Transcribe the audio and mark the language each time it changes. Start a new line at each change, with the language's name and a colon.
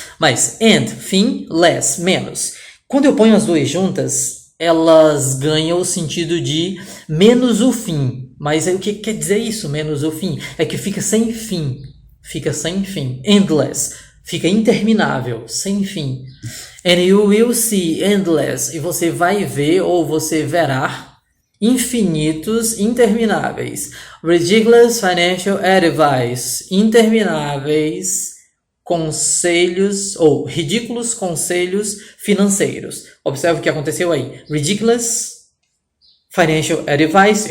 Portuguese: Mas and, fim, less, menos. Quando eu ponho as duas juntas, elas ganham o sentido de menos o fim. Mas o que quer dizer isso, menos o fim? É que fica sem fim. Fica sem fim. Endless. Fica interminável, sem fim.
English: And you will see endless.
Portuguese: E você vai ver ou você verá infinitos, intermináveis.
English: Ridiculous financial advice.
Portuguese: Intermináveis conselhos ou ridículos conselhos financeiros. Observe o que aconteceu aí.
English: Ridiculous financial advice.